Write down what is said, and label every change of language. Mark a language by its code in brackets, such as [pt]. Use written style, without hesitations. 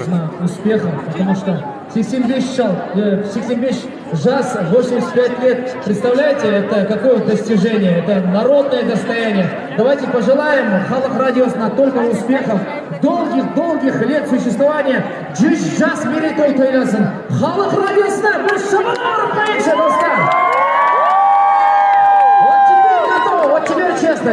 [ru] радиосына успехов, потому что [kk] 85 жас, [ru] 85 лет. Представляете, это какое достижение, это народное достояние. Давайте пожелаем Халық радиосына только успехов, долгих лет существования. [kk] 100 жас мерейтой тойласын. Халық радиосына бір шабалар қойыңызшы, достар. [ru] Вот теперь готово, вот теперь честно.